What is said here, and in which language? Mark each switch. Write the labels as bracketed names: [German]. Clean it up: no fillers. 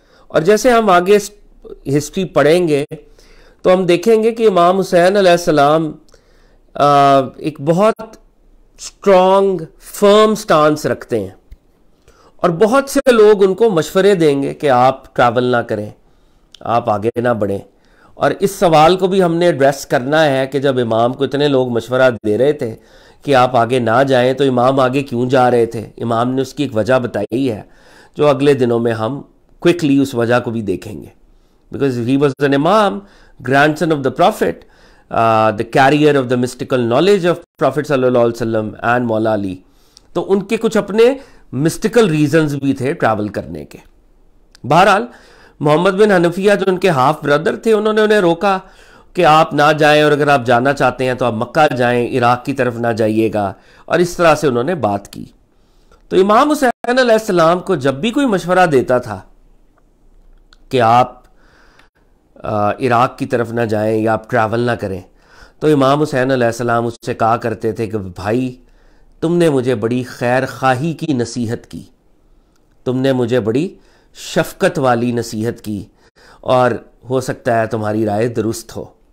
[Urdu] اور جیسے ہم آگے ہسٹری پڑھیں گے تو ہم دیکھیں گے کہ امام حسین علیہ السلام ایک بہت اسٹرانگ فرم سٹانس رکھتے ہیں، اور بہت سے لوگ ان کو مشورے دیں گے کہ آپ ٹریول نہ کریں، آپ آگے نہ بڑھیں. اور اس سوال کو بھی ہم نے ایڈریس کرنا ہے کہ جب امام کو اتنے لوگ مشورہ دے رہے تھے کہ آپ آگے نہ جائیں تو امام آگے کیوں جا رہے تھے. امام نے اس کی ایک وجہ بتائی ہے جو اگلے دنوں میں ہم کوئکلی اس وجہ کو بھی دیکھیں گے. [English] Because he was an imam, grandson of the prophet, the carrier of the mystical knowledge of prophet صلی اللہ علیہ وسلم and Maula Ali. [Urdu] تو ان کے کچھ اپنے مسٹیکل ریزنز بھی تھے ٹریول کرنے کے. بہرحال محمد بن حنفیہ جو ان کے ہاف بردر تھے انہوں نے انہیں روکا کہ آپ نہ جائیں، اور اگر آپ جانا چاہتے ہیں تو آپ مکہ جائیں، عراق کی طرف نہ جائیے گا. اور اس طرح سے انہوں نے بات کی. تو امام حسین علیہ السلام کو جب بھی کوئی مشورہ دیتا تھا کہ آپ عراق کی طرف نہ جائیں یا آپ ٹریول نہ کریں، تو امام حسین علیہ السلام اس سے کہا کرتے تھے کہ بھائی تم نے مجھے بڑی خیر خواہی کی نصیحت کی، تم نے مجھے بڑی شفقت والی نصیحت کی، اور ہو سکتا ہے تمہاری رائے درست ہو.